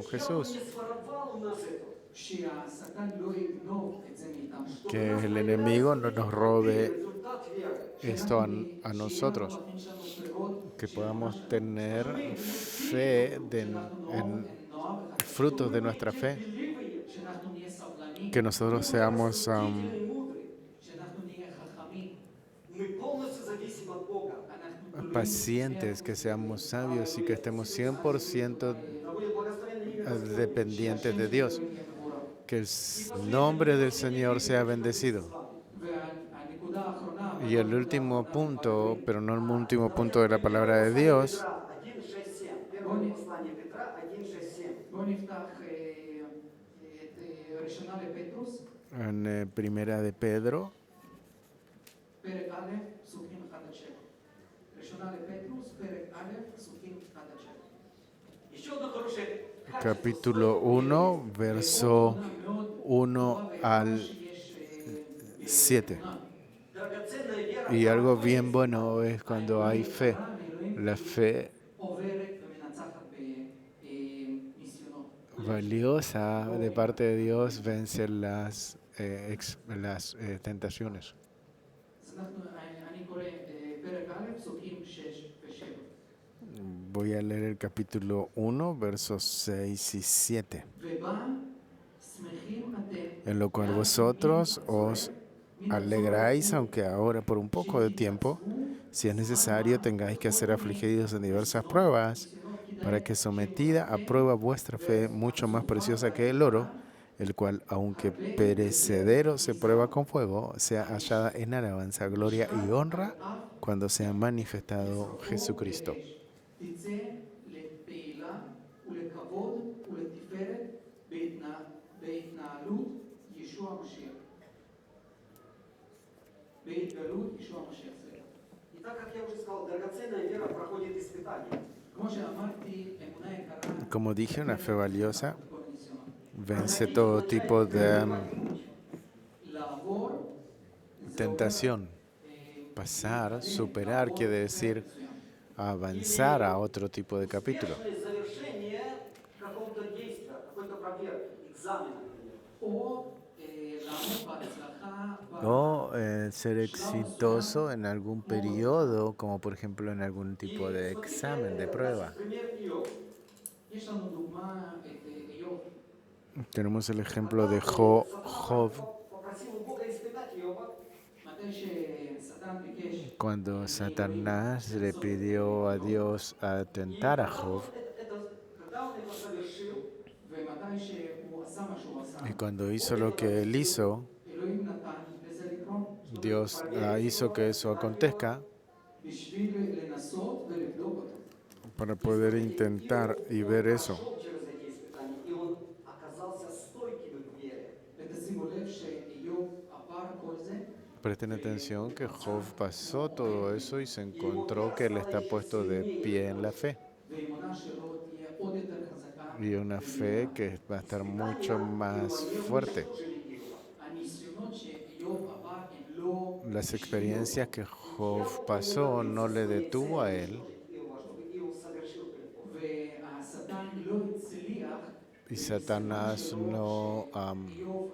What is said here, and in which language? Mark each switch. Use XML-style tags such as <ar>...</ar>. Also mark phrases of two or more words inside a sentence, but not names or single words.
<ru>Чтобы Jesús, дьявол не своровал у нас это.</ru> <he>שהשטן לא יגנוב את זה מאיתנו.</he> <es>que el enemigo no nos robe</es> <ru>Результат веры.</ru> <es>esto a nosotros, que podamos tener fe en frutos de nuestra fe,</es> <he>שאנחנו נהיה סבלנים,</he> <es>que nosotros seamos</es> <ru>Действительно мудрые.</ru> <he>שאנחנו נהיה חכמים,</he> <ru>Мы полностью зависим от Бога.</ru> <he>אנחנו</he> <es>pacientes, que seamos sabios y que estemos 100%</es> <ru>Да будет благословенное имя Господне.</ru> <es>dependientes de Dios. Que el nombre del Señor sea bendecido.</es> <he>והנקודה האחרונה,</he> <es>Y el último punto, pero no el último punto de la palabra de Dios,</es> <ru>Петра 1:6-7. Первое послание Петра 1:6-7.</ru> <he>בואו נפתח את ראשונה לפטרוס,</he> <es>en Primera de Pedro,</es> <he>פרק א', פסוקים 1-7. ראשונה לפטרוס, פרק א', פסוקים 1-7.</he> <ru>Еще одно хорошее качество</ru> <es>capítulo 1, verso</es> <he>מאוד</he> <es>1 al</es> <he>שיש 7. באמונה.</he> <ru>Драгоценная вера</ru> <es>Y algo</es> <ru>проходит</ru> <es>bien</es> <ru>испытания.</ru> <es>bueno es cuando hay</es> <he>האמונה</he> <es>fe.</es> <he>יקרה מאלוהים,</he> <es>La</es> <he>כי היא</he> <es>fe</es> <he>עוברת ומנצחת בניסיונות.</he> <es>valiosa de parte de Dios vence las tentaciones.</es> <he>אז אני קורא פרק א', פסוקים 6 ו-7.</he> <es>Voy a leer el capítulo 1, versos 6 y 7.</es> <he>ובה שמחים אתם,</he> <es>En lo cual</es> <he>ואז</he> <es>vosotros</es> <he>מביאים</he> <es>os</es> <he>הצורך,</he> <es>alegráis, aunque ahora por un poco de tiempo, si es necesario, tengáis que ser afligidos en diversas pruebas, para que sometida a prueba vuestra fe, mucho más preciosa que el oro, el cual, aunque perecedero se prueba con fuego, sea hallada en alabanza, gloria y honra cuando sea manifestado Jesucristo.</es> <he>תצא לתהילה ולכבוד ולתפארת בהתנהלות ישוע המשיח. בהתגלות ישוע המשיח.</he> <ru>И так, как я уже сказал, драгоценная вера проходит испытания.</ru> <he>כמו שאמרתי, אמונה יקרה</he> <es>Como dije, una fe valiosa</es> <he>בכל ניסיונות.</he> <es>vence todo tipo de</es> <he>לעבור</he> <es>tentación. Pasar, superar, quiere decir avanzar a otro tipo de capítulo.</es> <ru>Успешное завершение какого-то действия, какой-то проверки, экзамена, например.</ru> <he>או לעמוד בהצלחה</he> <es>O ser exitoso en algún periodo, como por ejemplo en algún tipo de examen, de prueba.</es> <ru>Пример Иова.</ru> <he>יש לנו דוגמה את איוב.</he> <es>Tenemos el ejemplo de Job.</es> <ru>Попросил у Бога испытать Иова.</ru> <he>מתי ששטן ביקש</he> <es>Cuando Satanás le pidió a Dios a tentar a Job,</es> <ru>Когда он это совершил,</ru> <he>ומתי שהוא עשה מה שהוא עשה,</he> <es>y cuando hizo lo que él hizo,</es> <he>אלוהים נתן לזה לקרות.</he> <es>Dios hizo que eso acontezca</es> <he>בשביל לנסות ולבדוק אותו.</he> <es>para poder intentar y ver eso.</es> <ru>прошел через эти испытания, и он оказался стойким в вере.</ru> <he>ותשימו לב שאיוב עבר כל זה,</he> <es>Presten atención que Job pasó todo eso y se encontró que él está puesto de pie en la fe.</es> <he>והאמונה שלו תהיה עוד יותר חזקה.</he> <es>Y una fe que va a estar mucho más fuerte.</es> <he>הניסיונות שאיוב עבר הם לא</he> <es>Las experiencias que Job pasó no le detuvo a él</es> <he>והשטן לא הצליח</he> <es>y Satanás no</es> <he>איוב</he>